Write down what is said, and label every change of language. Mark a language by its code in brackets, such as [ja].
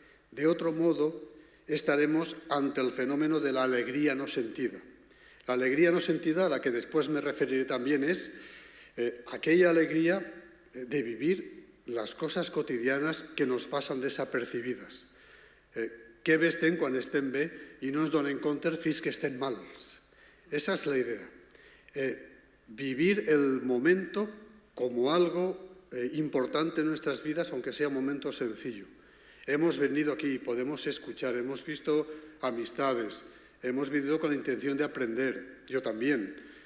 [es] De otro modo, estaremos ante el fenómeno de la alegría no sentida. La alegría no sentida, a la que después me referiré también, es aquella alegría de vivir las cosas cotidianas que nos pasan desapercibidas. [ca] Que bé estem quan estem bé i no ens donen compte fins que estem mals. [es] Esa es la idea. Vivir el momento como algo importante en nuestras vidas, aunque sea un momento sencillo. Hemos venido aquí, podemos escuchar, hemos visto amistades, hemos vivido con la intención de aprender, yo también.